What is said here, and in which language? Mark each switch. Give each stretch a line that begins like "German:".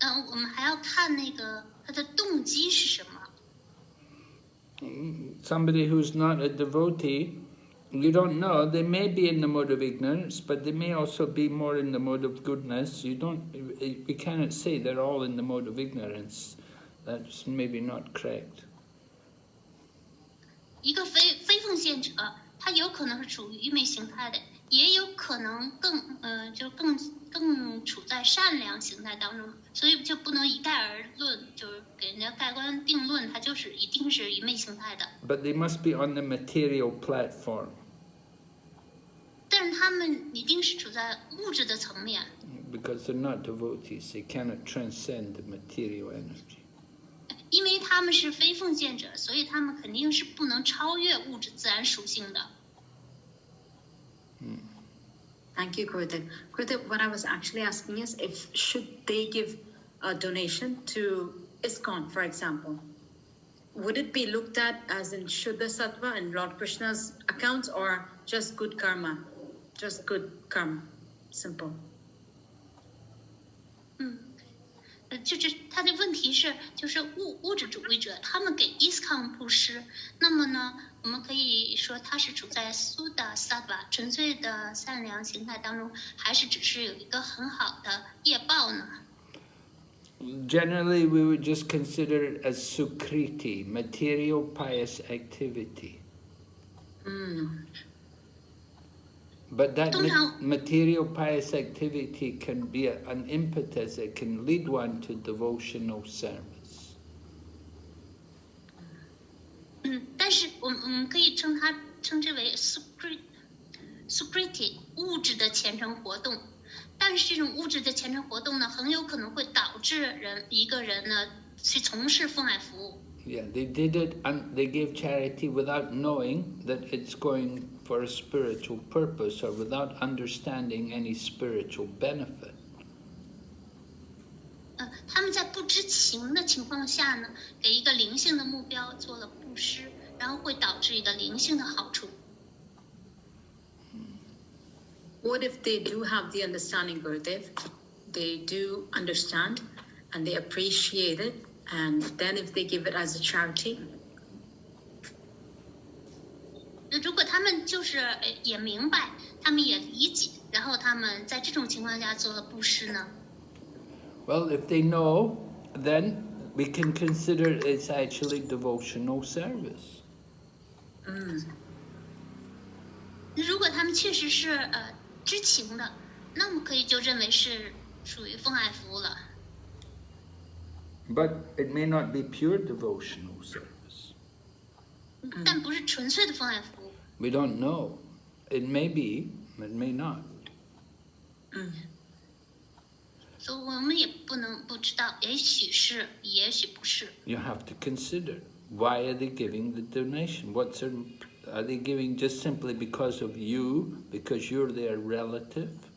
Chinese: 我们还要看那个他的动机是什么。
English: Somebody who's not a devotee, you don't know, they may be in the mode of ignorance, but they may also be more in the mode of goodness. We cannot say they're all in the mode of ignorance. That's maybe not correct.
Chinese: 一个非奉献者，他有可能是处于愚昧形态的，也有可能更处在善良形态当中，所以就不能一概而论，就是给人家盖棺定论，他就是一定是愚昧形态的。
English: But they must be on the material platform.
Chinese: 但是他们一定是处在物质的层面。
English: Because they're not devotees, they cannot transcend the material energy.
Chinese: 因为他们是非奉献者，所以他们肯定是不能超越物质自然属性的。
English: Thank you, Gurudev. Gurudev, what I was actually asking is should they give a donation to ISKCON, for example? Would it be looked at as in Shuddha Sattva and Lord Krishna's accounts, or just good karma? Just good karma. Simple.
Chinese: 就是他的问题是，就是物质主义者他们给 ISKCON 布施，那么呢，我们可以说他是处在 Suddha Sattva 纯粹的善良形态当中，还是只是有一个很好的业报呢？
English: Generally, we would just consider it as sukriti, material pious activity. But that material pious activity can be an impetus, it can lead one to devotional service.
Chinese: 但是我们可以称之为 sukriti 物质的虔诚活动，但是这种物质的虔诚活动呢，很有可能会导致一个人呢去从事奉爱服务。
English: Yeah, they did it and they gave charity without knowing that it's going for a spiritual purpose or without understanding any spiritual benefit.
Chinese: 他们在不知情的情况下呢，给一个灵性的目标做了布施，然后会导致一个灵性的好处。
English: What if they do have the understanding, Gurudev? They do understand and they appreciate it, and then if they give it as a charity?
Chinese: 如果他们就是也明白，他们也理解，然后他们在这种情况下做了布施呢？
English: Well, if they know, then we can consider it's actually devotional service.
Chinese: 如果他们确实是知情的，那么可以就认为是属于奉爱服务了。
English: But it may not be pure devotional service.
Chinese: 但不是纯粹的奉爱服务。
English: We don't know. It may be, it may not.
Chinese: 所以我们也不知道，也许是，也许不是。
English: You have to consider, why are they giving the donation? Are they giving just simply because of you, because you're their relative?